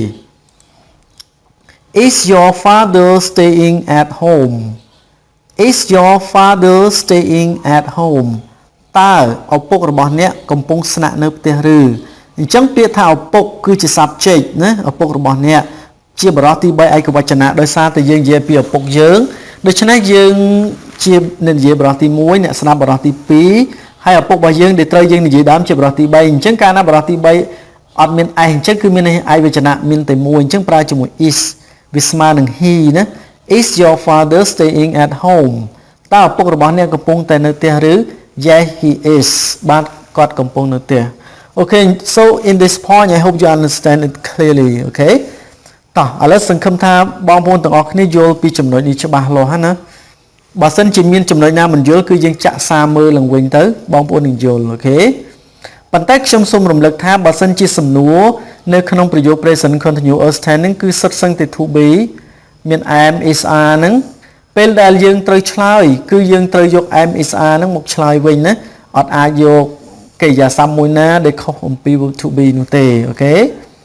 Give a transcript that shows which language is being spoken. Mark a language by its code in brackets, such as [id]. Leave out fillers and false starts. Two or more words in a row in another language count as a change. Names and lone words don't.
[en] is your father staying at home is your father staying at home [km] តើឪពុករបស់អ្នកកំពុងស្នាក់នៅផ្ទះឬអញ្ចឹងពាក្យថាឪពុកគឺជា subject ណាឪពុករបស់អ្នកជាបរិបទទី3ឯកវចនៈដោយសារតែយើងនិយាយពីឪពុកយើងដូច្នេះយើងជា និយាយបរិបទទី1អ្នកស្ដាប់បរិបទទី2ហើយឪពុករបស់យើងដែលត្រូវយើងនិយាយដើមជាបរិបទទី3អញ្ចឹងកាលណាបរិបទទី3អត់មានឯងអញ្ចឹងគឺមានឯកវចនៈមានតែមួយអញ្ចឹងប្រើជាមួយ is វាស្មើនឹង he ណា [en] is your father staying at home [km] តើឪពុករបស់អ្នកកំពុងតែនៅផ្ទះឬ [en] yes he is [km] បាទគាត់កំពុងនៅផ្ទះ [en] Okay so in this point I hope you understand it clearly okay [km] តោះឥឡូវសង្ឃឹមថាបងប្អូនទាំងអស់គ្នាយល់ពីចំណុចនេះច្បា ស់លាស់ហើយណាបើសិនជាមានចំណុចណាមិនយល់គឺយើងចាក់សារមើលឡើងវិញទៅបងប្អូននឹងយល់អូខេប៉ុន្តែខ្ញុំសូមរំលឹកថាបើសិនជាសំណួរនៅក្នុងប្រយោគ [en] present continuous tense [km] ហ្នឹងគឺសុទ្ធសឹងតែ [en] to be [km] មាន [en] am is are [km] ហ្នឹងពេលដែលយើងត្រូវឆ្លើយគឺយើងត្រូវយក [en] am is are [km] ហ្នឹងមកឆ្លើយវិញណាអត់អាចយកកិរិយាសព្ទមួយណាដែលខុសអំពី [en] to be [km] នោះទេអូខេ